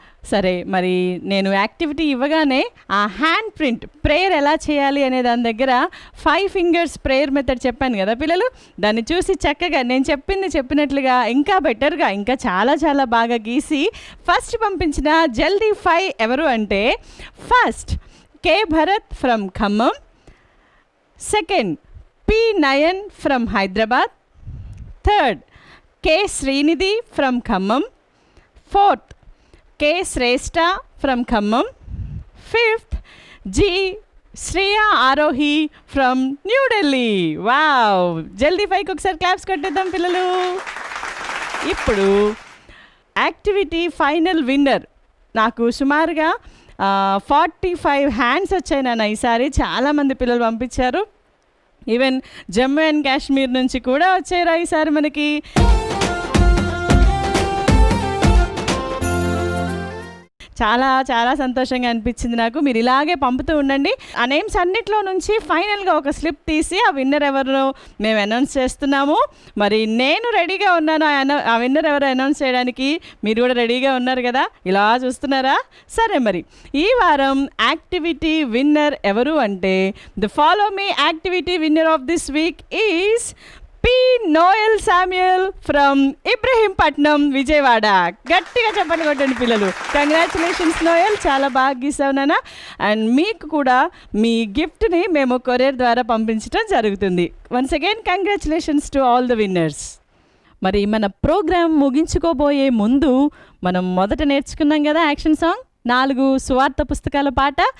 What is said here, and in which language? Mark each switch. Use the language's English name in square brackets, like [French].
[Telugu] సరే, మరి నేను యాక్టివిటీ ఇవ్వగానే ఆ హ్యాండ్ ప్రింట్ ప్రేయర్ ఎలా చేయాలి అనే దాని దగ్గర 5 ఫింగర్స్ ప్రేయర్ మెథడ్ చెప్పాను కదా పిల్లలు, దాన్ని చూసి చక్కగా నేను చెప్పినట్లుగా ఇంకా బెటర్గా, ఇంకా చాలా చాలా బాగా గీసి ఫస్ట్ పంపించిన జల్దీ 5 ఎవరు అంటే, first K Bharat from Khammam, second P. [English] Nayan from Hyderabad, third K. Srinidhi from Khammam, fourth K. Shrestha from Khammam, fifth G. Shreya Arohi from New Delhi. Wow! [Telugu] జల్దీ 5 ఒకసారి క్లాప్స్ కొట్టేద్దాం పిల్లలు. ఇప్పుడు యాక్టివిటీ ఫైనల్ విన్నర్ నాకు సుమారుగా 45 హ్యాండ్స్ వచ్చాయి నాన్న ఈసారి. చాలామంది పిల్లలు పంపించారు. ఈవెన్ జమ్మూ అండ్ కాశ్మీర్ నుంచి కూడా వచ్చారా ఈసారి మనకి. చాలా చాలా సంతోషంగా అనిపించింది నాకు. మీరు ఇలాగే పంపుతూ ఉండండి. ఆ నేమ్స్ అన్నిట్లో నుంచి ఫైనల్గా ఒక స్లిప్ తీసి ఆ విన్నర్ ఎవరు మేము అనౌన్స్ చేస్తున్నాము. మరి నేను రెడీగా ఉన్నాను ఆ విన్నర్ ఎవరు అనౌన్స్ చేయడానికి. మీరు కూడా రెడీగా ఉన్నారు కదా, ఇలా చూస్తున్నారా? సరే, మరి ఈ వారం యాక్టివిటీ విన్నర్ ఎవరు అంటే, [English] The follow me activity winner of this week is P. Noel Samuel from Ibrahimpatnam, Vijayawada. [Telugu] గట్టిగా చెప్పండి కొట్టండి పిల్లలు. కంగ్రాచులేషన్స్ నోయల్, చాలా బాగా గీసావు నాన్న. అండ్ మీకు కూడా మీ గిఫ్ట్ని మేము కొరియర్ ద్వారా పంపించడం జరుగుతుంది. [English] Once again congratulations to all the winners. [Telugu] మరి మన ప్రోగ్రామ్ ముగించుకోబోయే ముందు మనం మొదట నేర్చుకున్నాం కదా యాక్షన్ సాంగ్, 4 సువార్త పుస్తకాల పాట.